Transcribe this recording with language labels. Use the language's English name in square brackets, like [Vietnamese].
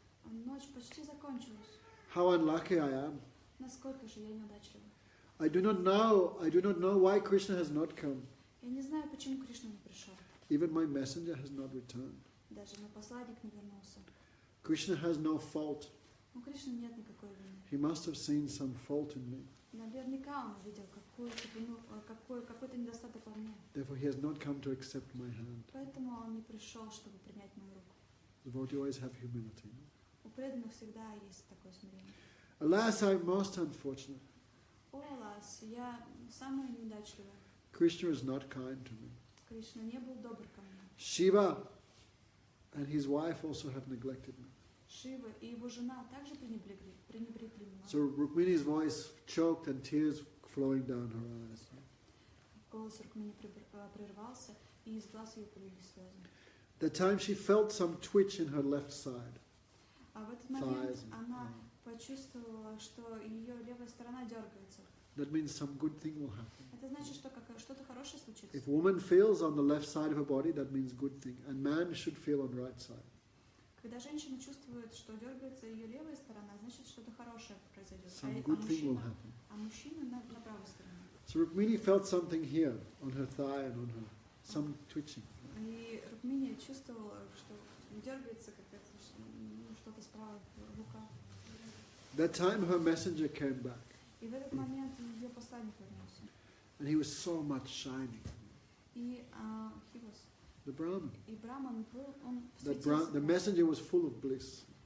[Russian] Ночь почти закончилась. [English] How unlucky I am. [Russian] Насколько же я неудачлива. [English] I do not know why Krishna has not come. [Russian] Я не знаю, почему Кришна не пришел. [English] Even my messenger has not returned. [Russian] Даже мой посланник не вернулся. [English] Krishna has no fault. [Russian] У Кришны нет никакой вины. [English] He must have seen some fault in me. [Russian] Наверняка он увидел какой-то недостаток во мне. [English] Therefore, he has not come to accept my hand. [Russian] Поэтому он не пришел, чтобы принять мою руку. [English] The devotee always have humility. [Russian] У преданных всегда есть такое смирение. [English] Alas, I am most unfortunate. [Russian] О, Аллас, я самая неудачливая. [English] Krishna is not kind to me. [Russian] Кришна не был добр ко мне. [English] Shiva and his wife also have neglected me. [Russian] Шива и его жена также пренебрегли мной. [English] So Rukmini's voice choked and tears flowing down her eyes. [Russian] Голос Рукмини прервался, и из глаз ее полились слезы. [English] That time she felt some twitch in her left side. [Russian] А в этот момент [English] Thighs. [Russian] она почувствовала, что ее левая сторона дергается. [English] That means some good thing will happen. Это значит, что что-то хорошее случится. If woman feels on the left side of her body, that means good thing. And man should feel on right side. [Russian] Когда женщина чувствует, что дергается ее левая сторона, значит, что-то хорошее произойдет. [English] Some good thing will happen. [Russian] А мужчина на правой стороне. [English] So Rukmini felt something here on her thigh and on her, some twitching. [Russian] И Рукмини чувствовала, что дергается что-то справа, рука. [English] That time her messenger came back. [Russian] И в этот момент ее посланник вернулся. [English] And he was so much shining. [Russian] И [English] The Brahmin. [Russian] И Браман был, он [English] The messenger was full of bliss.